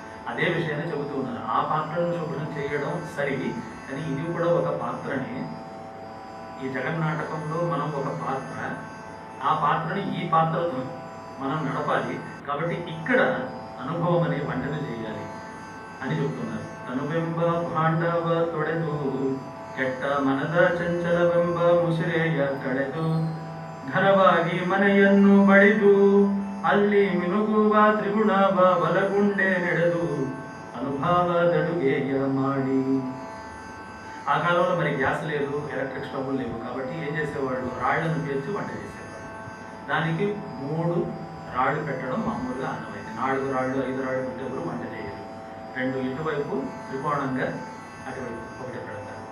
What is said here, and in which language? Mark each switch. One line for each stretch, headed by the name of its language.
Telugu: అదే విషయాన్ని చెబుతూ ఉన్నారు. ఆ పాత్రను శుభ్రం చేయడం సరి, కానీ ఇది కూడా ఒక పాత్రని. ఈ జగన్నాటకంలో మనం ఒక పాత్ర, ఆ పాత్రని ఈ పాత్రతో మనం నడపాలి. కాబట్టి ఇక్కడ అనుభవం అనే వంటను చేయాలి అని చెప్తున్నారు.
Kannada: తనువెంబ భాండవ ತೊಡೆದು ಕೆಟ್ಟ ಮನದ ಚಂಚಲವೆಂಬ ಮುಸಿರೆಯ ಕಳೆದು ಘನವಾಗಿ ಮನೆಯನ್ನು ಬಳಿದು ಅಲ್ಲಿ ಮಿನುಗುವ ತ್ರಿಗುಣವ ಬಲಗುಂಡೆ ನಡೆದು అనుభావదడుగేయ ಮಾಡಿ.
Telugu: ఆ కాలంలో మరి గ్యాస్ లేదు, ఎలక్ట్రిక్ స్టవ్లు లేవు. కాబట్టి ఏం చేసేవాళ్ళు? రాళ్లను పేర్చి వంట చేసేవాళ్ళు. దానికి 3 రాళ్ళు పెట్టడం మామూలుగా ఆనవాయితీ. 4 రాళ్ళు 5 రాళ్ళు పెట్టేవారు వంట చేయరు. 2 ఇటువైపు త్రికోణంగా, అటువైపు ఒకటి పెడతారు.